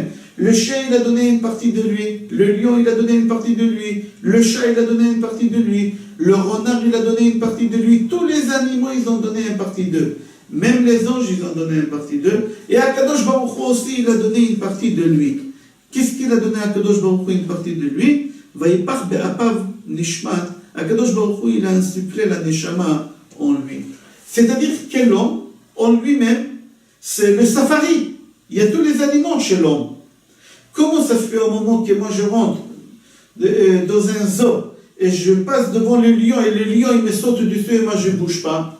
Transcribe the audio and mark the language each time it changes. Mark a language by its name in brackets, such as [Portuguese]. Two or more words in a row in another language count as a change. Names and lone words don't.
[French] Le chien, il a donné une partie de lui. Le lion, il a donné une partie de lui. Le chat, il a donné une partie de lui. Le renard, il a donné une partie de lui. Tous les animaux, ils ont donné une partie d'eux. Même les anges, ils ont donné une partie d'eux. Et [Hebrew] הקדוש ברוך הוא [French] aussi, il a donné une partie de lui. Qu'est-ce qu'il a donné à [Hebrew] הקדוש ברוך הוא [French] une partie de lui? [Hebrew] ויפח באפיו נשמת. הקדוש ברוך הוא, [French] il a insufflé la neshama en lui. C'est-à-dire que l'homme, en lui-même, c'est le safari. Il y a tous les animaux chez l'homme. Comment ça se fait au moment que moi je rentre dans un zoo et je passe devant le lion et le lion il me saute dessus et moi je ne bouge pas?